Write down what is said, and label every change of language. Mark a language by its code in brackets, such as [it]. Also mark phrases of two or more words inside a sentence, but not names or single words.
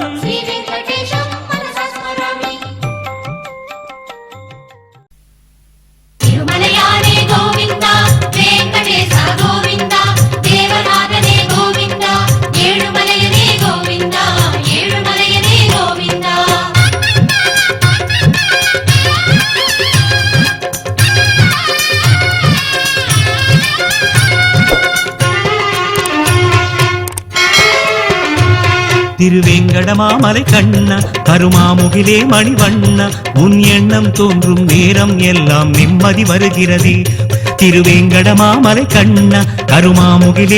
[sa] श्री वेंकटेशं मनसा स्मरामि [ta] திருமலையானே கோவிந்த வெங்கடேச கோவிந்த தேவநாதனே கோவிந்த ஏழுமலையனே கோவிந்த ஏழுமலையனே கோவிந்த திருவேங்கடமாமலை கண்ண கருமாமுகிலே மணிவண்ண உன் எண்ணம் தோன்றும் நேரம் எல்லாம் நிம்மதி வருகிறதே திருவேங்கடமாமலை கண்ண கருமாமுகிலே